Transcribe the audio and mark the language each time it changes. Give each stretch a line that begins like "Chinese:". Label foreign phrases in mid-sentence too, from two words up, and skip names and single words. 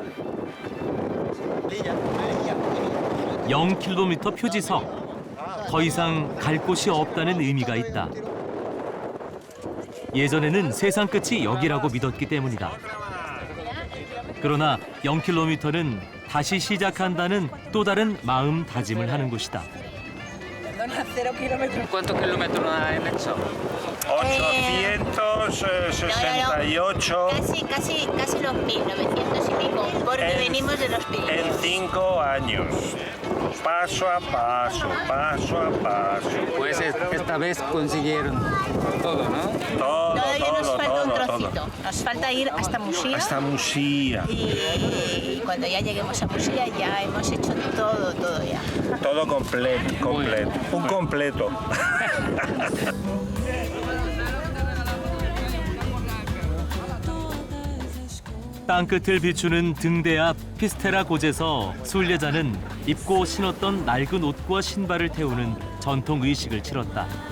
Korean: 0km 표지석. 더 이상 갈 곳이 없다는 의미가 있다. 예전에는 세상 끝이 여기라고 믿었기 때문이다. 그러나 0km는 다시 시작한다는 또 다른 마음다짐을 하는 곳이다.
Spanish: ¿Cuántos kilómetros hay en eso? 868. Casi los 1900 y pico, porque venimos de los Pirineos. En 5 años. Paso a paso, paso a paso. Pues esta vez consiguieron todo, ¿no? Todavía nos falta un trocito. Nos falta ir hasta Musía. Hasta Musía. Y cuando ya lleguemos a Musía ya hemos hecho todo ya. Todo completo. Un completo.
Korean: 땅끝을 비추는 등대 앞 피스테라 곳에서 순례자는 입고 신었던 낡은 옷과 신발을 태우는 전통 의식을 치렀다.